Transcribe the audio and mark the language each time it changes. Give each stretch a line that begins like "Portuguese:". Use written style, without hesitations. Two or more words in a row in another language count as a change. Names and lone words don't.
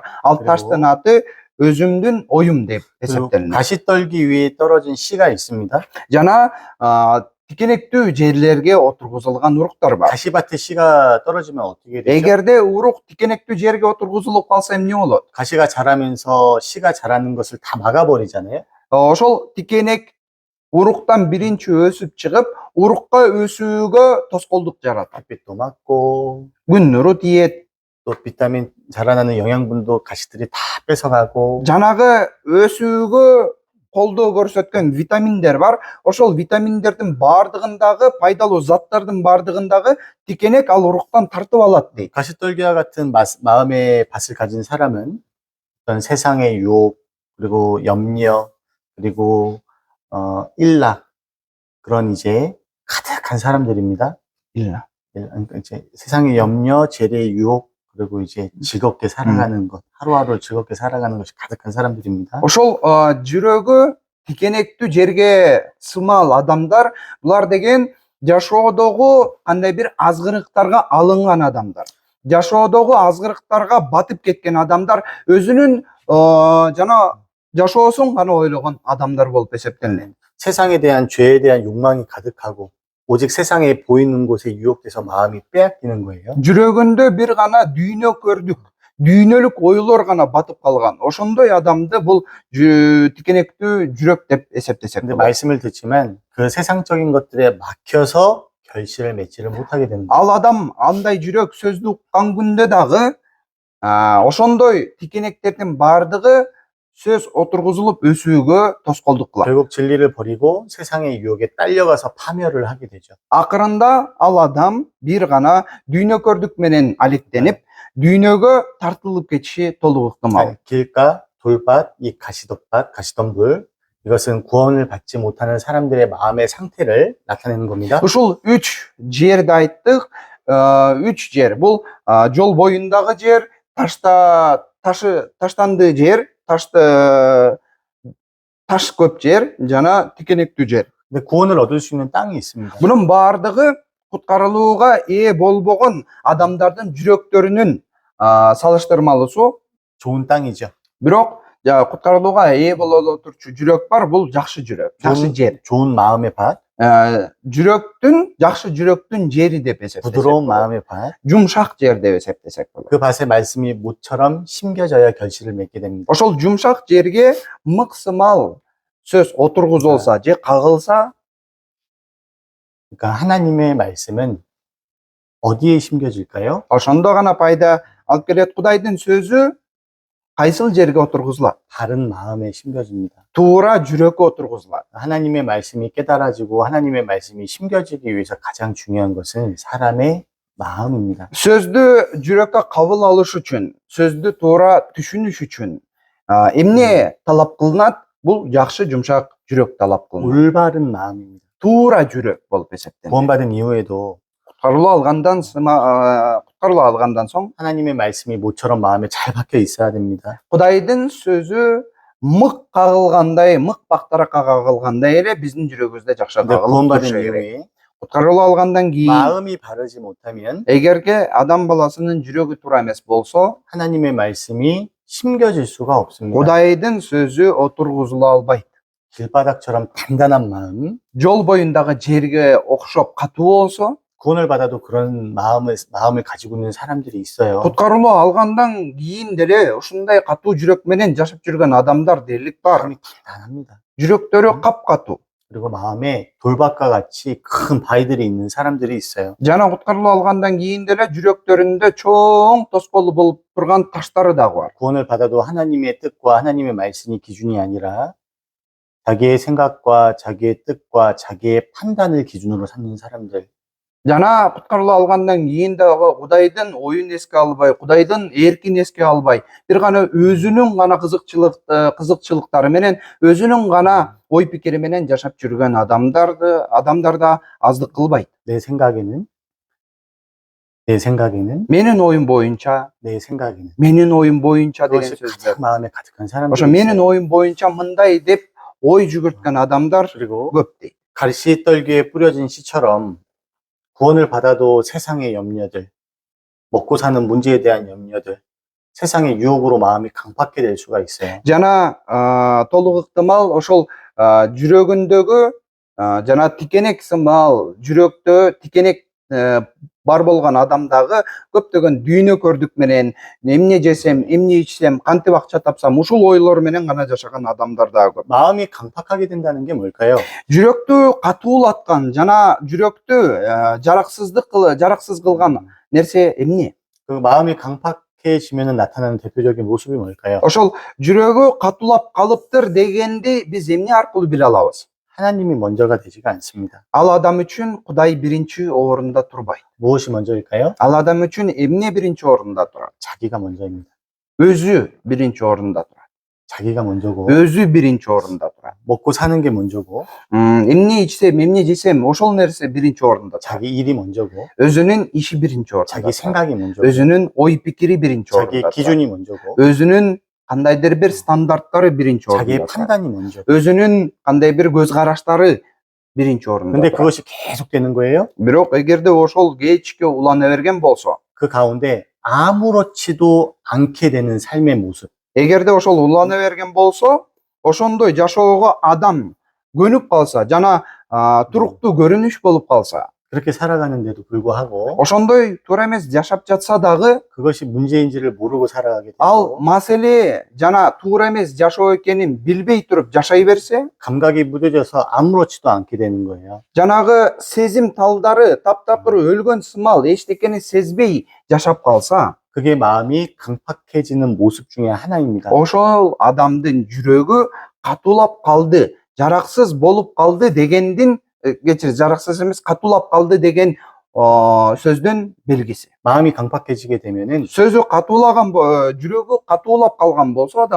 Kyrgyz: Ал
Korean: 그리고-
Kyrgyz: таштын аты өзүмдүн оюм деп
Korean: 그리고
Kyrgyz: эсептелинет.
Korean: 가시떨기 위에 떨어진 씨가 있습니다.
Kyrgyz: Жана тикенектүү жерлерге отургузулган уруктар бар.
Korean: 가시밭에 씨가 떨어지면 어떻게 되죠?
Kyrgyz: эгерде урук тикенектүү жерге отургузулуп калса эмне болот?
Korean: 가시가 자라면서 씨가 자라는 것을 다 막아버리잖아요.
Kyrgyz: Ошол тикенек уруктан биринчи өсүп чыгып, урукка өсүүгө тоскоолдук жаратат.
Korean: 햇빛도 맞고
Kyrgyz: күн нуру тиет.
Korean: 또 비타민 자라나는 영양분도 가시들이 다 뺏어가고
Kyrgyz: Жанагы өсүүгө колдоо көрсөткөн витаминдер бар. Ошол витаминдердин бардыгындагы, пайдалуу заттардын бардыгындагы тикенек ал уруктан тартып алат дейт.
Korean: 가시떨기와 같은 마음의 밭을 가진 사람은 어떤 세상의 유혹 그리고 염려 그리고 일락 그런 이제 가득한 사람들입니다. 이제 세상의 염려, 재래의 유혹 그리고 이제 즐겁게 살아가는 것, 하루하루 즐겁게 살아가는 것이 가득한 사람들입니다.
Kyrgyz: Ошол жүрөгү тикенектүү жерге сымал адамдар, булар деген жашоодогу кандай бир азгырыктарга алынган адамдар. жашоодогу азгырыктарга батып кеткен адамдар өзүнүн жана жашоосун гана ойлогон адамдар болуп эсептелинет.
Korean: 세상에 대한 죄에 대한 욕망이 가득하고 오직 세상에 보이는 곳에 유혹돼서 마음이 빼앗기는 거예요.
Kyrgyz: Жүрөгүндө бир гана дүйнө көрдүк, дүйнөлүк ойлор гана батып калган. Ошондой адамды бул тикенектүү жүрөк деп эсептесек
Korean: 근데
Kyrgyz: болот.
Korean: 말씀을 듣지만 그 세상적인 것들에 막혀서 결실을 맺지를 못하게 됩니다.
Kyrgyz: Ал адам андай жүрөк сөздү уккан күндө дагы ошондой тикенектердин баардыгы сөз отургузулуп өсүүгө тоскоолдук кылат.
Korean: 결국 진리를 버리고 세상의 유혹에 딸려가서 파멸을 하게 되죠.
Kyrgyz: Акырында ал адам бир гана дүйнө көрдүк менен алектенип, дүйнөгө тартылып кетиши толук ыктымал.
Korean: 길가, 돌밭, 이 가시덤밭, 가시덤불 이것은 구원을 받지 못하는 사람들의 마음의 상태를 나타내는 겁니다.
Kyrgyz: Ушул 3 жерди айттык. 3 жер. Бул жол боюндагы жер, таштанды жер, таш көп жер жана тикенектүү жер.
Korean: 근데 구원을 얻을 수 있는 땅이 있습니다.
Kyrgyz: Мунун баардыгы куткарылууга ээ болбогон адамдардын жүрөктөрүнүн салыштырмалуусу.
Korean: 좋은 땅이죠.
Kyrgyz: Бирок куткарылууга ээ боло турчу жүрөк бар, бул жакшы жүрөк, жакшы жер.
Korean: 좋은 마음의 밭,
Kyrgyz: жакшы жүрөктүн жери деп эсептесек
Korean: 부드러운
Kyrgyz: болот.
Korean: 마음의 밭.
Kyrgyz: Жумшак жер деп эсептесек болот.
Korean: 그 밭의 말씀이 모처럼 심겨져야 결실을 맺게 됩니다.
Kyrgyz: Ошол жумшак жерге мыксымал сөз отургузулса же кагылса,
Korean: 그러니까 하나님의 말씀은 어디에 심겨질까요?
Kyrgyz: ошондо гана пайда алып келет. Кудайдын сөзү кайсыл жерге отургузулат?
Korean: 바른 마음에 심겨집니다.
Kyrgyz: туура жүрөккө отургузулат.
Korean: 하나님의 말씀이 깨달아지고 하나님의 말씀이 심겨지기 위해서 가장 중요한 것은 사람의 마음입니다.
Kyrgyz: Сөздү жүрөккө кабыл алыш үчүн, сөздү туура түшүнүш үчүн эмне талап кылынат? Бул жакшы жумшак жүрөк талап кылынат.
Korean: 올바른 마음입니다.
Kyrgyz: Туура жүрөк болуп эсептелет.
Korean: 구원받은 이후에도
Kyrgyz: Куткарылуу алгандан соң
Korean: 하나님의 말씀이 모처럼 마음에 잘 박혀 있어야 됩니다.
Kyrgyz: Кудайдын сөзү мык кагылгандай, мык бактаракка кагылгандай эле биздин жүрөгүбүздө жакшы
Korean: 근데
Kyrgyz: кагылып
Korean: 구원받은
Kyrgyz: турушу керек.
Korean: 이후에
Kyrgyz: Куткарылуу алгандан кийин
Korean: 마음이 바르지 못하면
Kyrgyz: эгерге адам баласынын жүрөгү туура эмес болсо,
Korean: 하나님의 말씀이 심겨질 수가 없습니다.
Kyrgyz: Кудайдын сөзү отургузула албайт.
Korean: 길바닥처럼 단단한 마음,
Kyrgyz: Жол боюндагы жерге окшоп катуу болсо,
Korean: 구원을 받아도 그런 마음을 가지고 있는 사람들이 있어요.
Kyrgyz: куткарылуу алгандан кийин деле ушундай катуу жүрөк менен жашап жүргөн адамдар дээрлик бар.
Korean: 마음이 단단합니다.
Kyrgyz: жүрөктөрү капкатуу.
Korean: 그리고 마음에 돌밭과 같이 큰 바위들이 있는 사람들이 있어요.
Kyrgyz: Жана куткарылуу алгандан кийин деле жүрөктөрүндө чоң тоскоолу болуп турган таштары дагы бар.
Korean: 구원을 받아도 하나님의 뜻과 하나님의 말씀이 기준이 아니라 자기의 생각과 자기의 뜻과 자기의 판단을 기준으로 삼는 사람들.
Kyrgyz: Жана куткарылуу алгандан кийин дагы Кудайдын оюн эске албай, Кудайдын эркин эске албай, бир гана өзүнүн гана кызыкчылыктары менен, өзүнүн гана ой пикири менен жашап жүргөн адамдар да аздык кылбайт.
Korean: 내 생각에는
Kyrgyz: Менин оюм боюнча деген
Korean: 그것이
Kyrgyz: сөздөр.
Korean: 가장 마음에 가득한 사람들이
Kyrgyz: Ошо менин
Korean: 있어요.
Kyrgyz: оюм боюнча мындай деп ой жүгүрткөн адамдар
Korean: 그리고
Kyrgyz: көп дейт.
Korean: 가시 떨기에 뿌려진 씨처럼 구원을 받아도 세상의 염려들, 먹고 사는 문제에 대한 염려들, 세상의 유혹으로 마음이 강팍게 될 수가 있어요.
Kyrgyz: Жана толук ыктымал ошол жүрөгүндөгү жана тикенек сымал жүрөктө тикенек бар болгон адамдагы көптөгөн дүйнө көрдүк менен эмне жесем, эмне ичсем, кантип акча тапсам, ушул ойлор менен гана жашаган адамдар дагы көп.
Korean: 마음이 강팍하게 된다는 게 뭘까요?
Kyrgyz: Жүрөктү катуулаткан жана жүрөктү жараксыз кылган нерсе эмне?
Korean: 그 마음이 강팍해지면 나타나는 대표적인 모습이 뭘까요?
Kyrgyz: Ошол жүрөгү катуулап калыптыр дегенди биз эмне аркылуу биле алабыз?
Korean: 하나님이 먼저가 되지가 않습니다.
Kyrgyz: Ал адам үчүн Кудай биринчи орунда турбайт.
Korean: 무엇이 먼저일까요?
Kyrgyz: Ал адам үчүн эмне биринчи орунда турат?
Korean: 자기가 먼저입니다.
Kyrgyz: Өзү биринчи орунда турат.
Korean: 자기가 먼저고,
Kyrgyz: Өзү биринчи орунда турат.
Korean: 먹고 사는 게 먼저고,
Kyrgyz: Эмне ичсем, эмне жесем, ошол нерсе биринчи орунда турат.
Korean: 자기 일이 먼저고,
Kyrgyz: Өзүнүн иши биринчи орунда
Korean: 자기
Kyrgyz: турат.
Korean: 생각이 먼저고,
Kyrgyz: Өзүнүн ой пикири биринчи
Korean: 자기
Kyrgyz: орунда турат.
Korean: 기준이 먼저고,
Kyrgyz: Өзүнүн кандайдыр бир стандарттары биринчи орунда
Korean: 자기의
Kyrgyz: турат.
Korean: 판단이 먼저고.
Kyrgyz: Өзүнүн кандай бир көз караштары биринчи орунда
Korean: 근데
Kyrgyz: турат.
Korean: 그것이 계속 되는 거예요?
Kyrgyz: Бирок эгерде ошол кечке улана берген болсо,
Korean: 그 가운데 아무렇지도 않게 되는 삶의 모습.
Kyrgyz: эгерде ошол улана берген болсо, ошондой жашоого адам көнүп калса, жана туруктуу көрүнүш болуп калса,
Korean: 그렇게 살아가는데도 불구하고
Kyrgyz: ошондой туура эмес жашап жатса дагы,
Korean: 그것이 문제인지를 모르고 살아가게
Kyrgyz: ал
Korean: 되고
Kyrgyz: маселе жана туура эмес жашоо экенин билбей туруп жашай берсе,
Korean: 감각이 무뎌져서 아무렇지도 않게 되는 거예요.
Kyrgyz: жанагы сезим талдары таптапыр өлгөн сымал эчтекени сезбей жашап калса,
Korean: 그게 마음이 강팍해지는 모습 중에 하나입니다.
Kyrgyz: ошол адамдын жүрөгү катуулап калды, жараксыз болуп калды дегендин, кечир, жараксыз эмес, катуулап калды деген сөздүн белгиси.
Korean: 마음이 강팍해지게 되면은
Kyrgyz: сөзү катуулаган, жүрөгү катуулап калган болсо адамдын,